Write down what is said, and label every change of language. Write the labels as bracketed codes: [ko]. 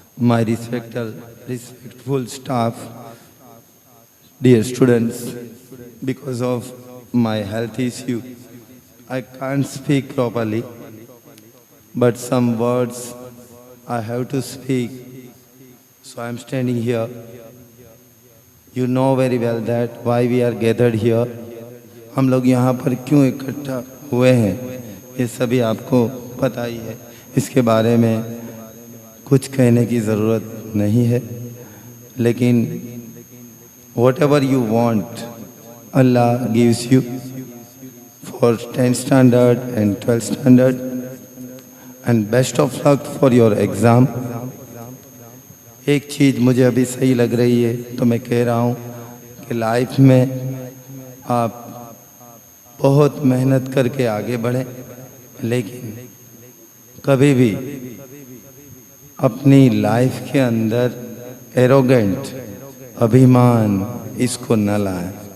[en] My respectful staff, dear students, because of my health issue, I can't speak properly, but some words I have to speak, so I'm standing here. You know very well that why we are gathered here. [hi] हम लोग यहाँ पर क्यों इकट्ठा हुए हैं ये सभी आपको पता ही है, इसके बारे में कुछ कहने की ज़रूरत नहीं है। लेकिन [en] whatever you want, Allah gives you for 10th standard and 12th standard, and best of luck for your exam. [hi] एक चीज़ मुझे अभी सही लग रही है तो मैं कह रहा हूँ कि लाइफ में आप बहुत मेहनत करके आगे बढ़ें, लेकिन कभी भी अपनी लाइफ के अंदर एरोगेंट अभिमान इसको न लाएं।